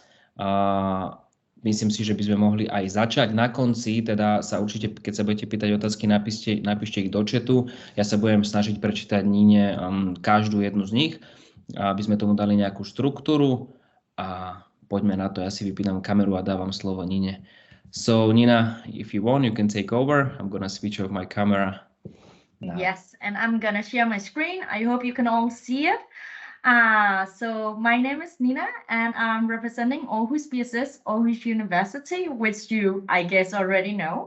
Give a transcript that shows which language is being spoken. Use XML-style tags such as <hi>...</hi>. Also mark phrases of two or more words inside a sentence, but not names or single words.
<sk>Myslím si, že by sme mohli aj začať. Na konci teda sa určite, keď sa budete pýtať otázky, napíšte ich do chatu. Ja sa budem snažiť prečítať Nine každú jednu z nich, aby sme tomu dali nejakú štruktúru. A poďme na to. Ja si vypínam kameru a dávam slovo Nine.</sk> <en>So Nina, if you want, you can take over. I'm gonna switch off my camera now. Yes, and I'm gonna share my screen. I hope you can all see it. So my name is Nina, and I'm representing Aarhus BSS, Aarhus University, which you, I guess, already know.</en>